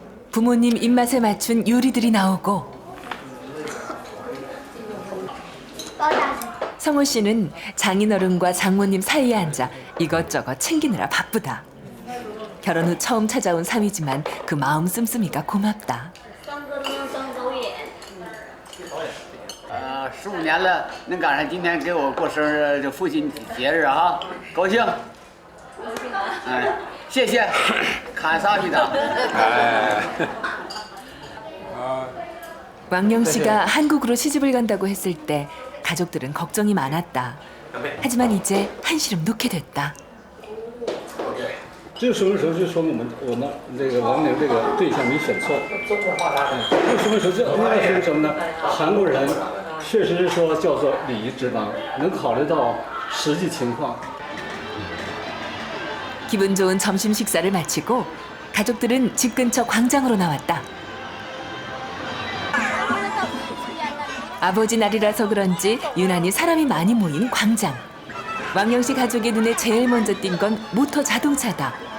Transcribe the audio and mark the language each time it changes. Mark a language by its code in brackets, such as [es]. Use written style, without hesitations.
[ko] 부모님 입맛에 맞춘 요리들이 나오고 성호 씨는 장인어른과 장모님 사이에 앉아 이것저것 챙기느라 바쁘다. 결혼 후 처음 찾아온 사위지만 그 마음 씀씀이가 고맙다. [zh] 15年了，能赶上今天给我过生日，这父亲节日啊，高兴。哎，谢谢， [ko] 감사합니다。 왕영 씨가 한국으로 시집을 간다고 했을 때 가족들은 걱정이 많았다. 하지만 이제 한시름 놓게 됐다. [zh] 这什么时候就说我们这个王玲这个对象没选错。为什么说这？那个是什么呢？韩国人确实是说叫做礼仪之邦，能考虑到实际情况。 [ko] 기분 좋은 점심 식사를 마치고 가족들은 집 근처 광장으로 나왔다. 아버지 날이라서 그런지 유난히 사람이 많이 모인 광장. 왕영 씨 가족의 눈에 제일 먼저 띈 건 모터 자동차다.